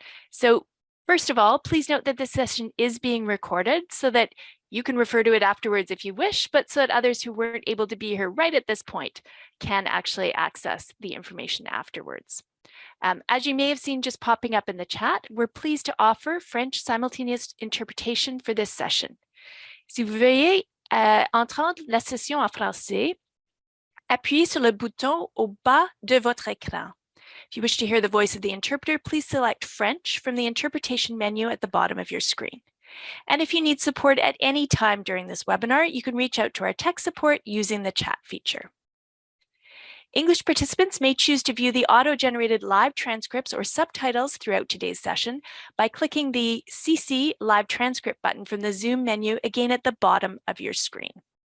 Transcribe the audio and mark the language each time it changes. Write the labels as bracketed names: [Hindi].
[English] So first of all, please note that this session is being recorded so that you can refer to it afterwards if you wish, but so that others who weren't able to be here right at this point can actually access the information afterwards. As you may have seen just popping up in the chat, we're pleased to offer French simultaneous interpretation for this session. [French] Si vous veuillez entendre la session en français, appuyez sur le bouton au bas de votre écran. [English] If you wish to hear the voice of the interpreter, please select French from the interpretation menu at the bottom of your screen. And if you need support at any time during this webinar, you can reach out to our tech support using the chat feature. English participants may choose to view the auto-generated live transcripts or subtitles throughout today's session by clicking the CC Live Transcript button from the Zoom menu, again at the bottom of your screen.